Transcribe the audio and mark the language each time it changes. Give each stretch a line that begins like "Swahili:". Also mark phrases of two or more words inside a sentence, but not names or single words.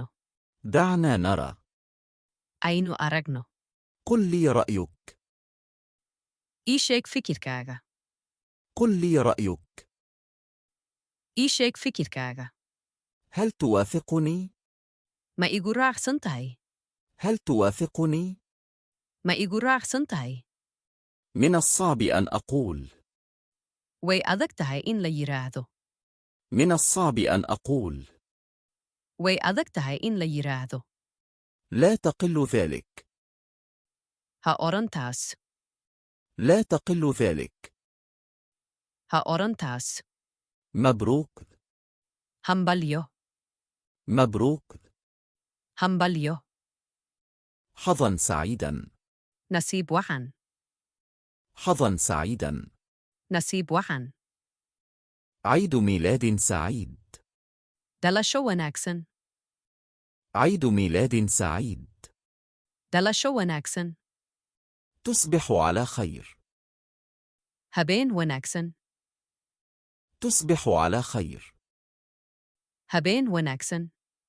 Arabic: دعنا نرى.
Somali: aynu aragno.
Arabic: قل لي رأيك.
Somali: ii sheeg fikirkaaga.
Arabic: قل لي رأيك.
Somali: ii sheeg fikirkaaga.
Arabic: هل توافقني؟
Somali: Ma igu raacsan tahay?
Arabic: هل توافقني؟
Somali: Ma igu raacsan tahay?
Arabic: من الصعب أن أقول.
Somali: Way adag tahay in la yiraahdo.
Arabic: من الصعب أن أقول.
Somali: Way adag tahay in la yiraahdo.
Arabic: لا تقل ذلك.
Somali: Ha oran taas.
Arabic: لا تقل ذلك.
Somali: Ha oran taas.
Arabic: مبروك.
Somali: Hambalyo.
Arabic: مبروك.
Somali: Hambalyo.
Arabic: حظا سعيدا.
Somali: Nasiib wacan.
Arabic: حظا سعيدا.
Somali: Nasiib wacan.
Arabic: عيد ميلاد سعيد.
Somali: Dhalasho wanaagsan.
Arabic: عيد ميلاد سعيد.
Somali: Dhalasho wanaagsan.
Arabic: تصبح على خير.
Somali: Habeen wanaagsan.
Arabic: تصبح على خير.
Somali: Habeen wanaagsan.